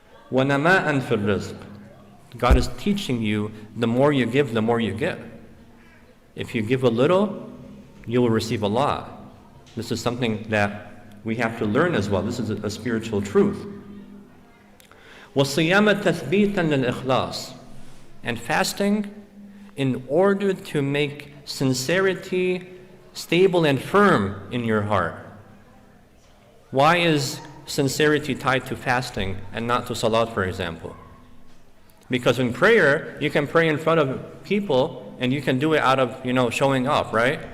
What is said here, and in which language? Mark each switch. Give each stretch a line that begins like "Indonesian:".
Arabic: وَنَمَاءً فِي الرِّزْقِ.
English: God is teaching you, the more you give, the more you get. If you give a little, you will receive a lot. This is something that we have to learn as well. This is a spiritual truth.
Arabic: وَالصِّيَامَ تَثْبِيتًا لِلْإِخْلَاصِ.
English: And fasting in order to make sincerity stable and firm in your heart. Why is sincerity tied to fasting and not to salat, for example? Because in prayer, you can pray in front of people and you can do it out of, showing off, right?